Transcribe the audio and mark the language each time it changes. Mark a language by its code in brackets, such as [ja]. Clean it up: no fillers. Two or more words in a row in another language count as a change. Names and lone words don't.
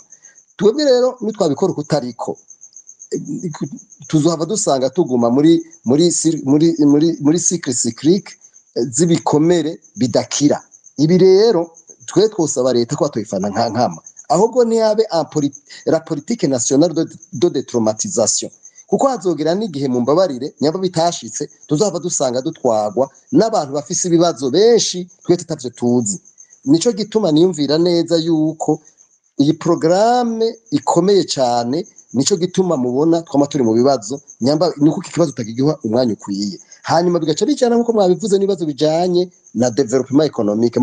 [rn] Twebwe rero nitwabikora kutariko tuzohava dusanga tuguma muri cycle z'ibikomere bidakira. Ibi rero twe twosaba leta ko atoyifana nkama ahubwo niyabe [fr] la politique nationale de détraumatisation [rn] kuko hazogera n'igihe mu mbabarire nyamba bitashitse tuzava dusanga dutwagwa n'abantu bafise ibibazo benshi twe tutavyo tuzi. Nico gituma niyumvira neza yuko iyi programme ikomeye cyane, nico gituma mubona twama turi mu bibazo nyamba nuko ikibazo utagigiwa umwanya ukwiye, hanyuma bigaca bijana nkuko mwabivuze n'ibibazo bijanye na [fr] development economique.